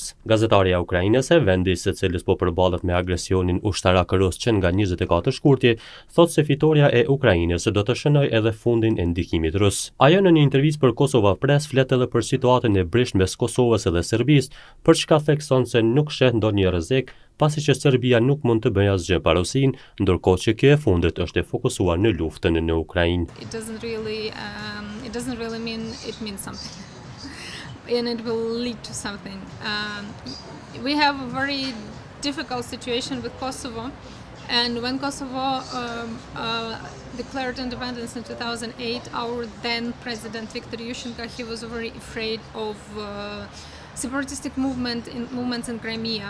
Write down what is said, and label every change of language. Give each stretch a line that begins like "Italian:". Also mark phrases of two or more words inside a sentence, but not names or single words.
Albanian: Gazetarja ukrainase, vendi i së cilës po përballet me agresionin ushtarak rus që nga 24 shkurtje, thotë se fitoria e Ukrainës do të shënojë edhe fundin e ndikimit rus. Ajo në një intervistë për KosovaPress flet edhe për situatën e brishtë mes Kosovës dhe Serbisë, për çka thekson se nuk sheh ndonjë rrezik, pasi që Serbia nuk mund të bëjë asgjë parosinë, ndërkohë që kjo e fundit është e fokusuar në luftën në Ukrainë.
English: It doesn't really mean it means something. And it will lead to something. We have a very difficult situation with Kosovo, and when Kosovo declared independence in 2008, our then president Viktor Yushchenko, he was very afraid of separatistic movements in Crimea.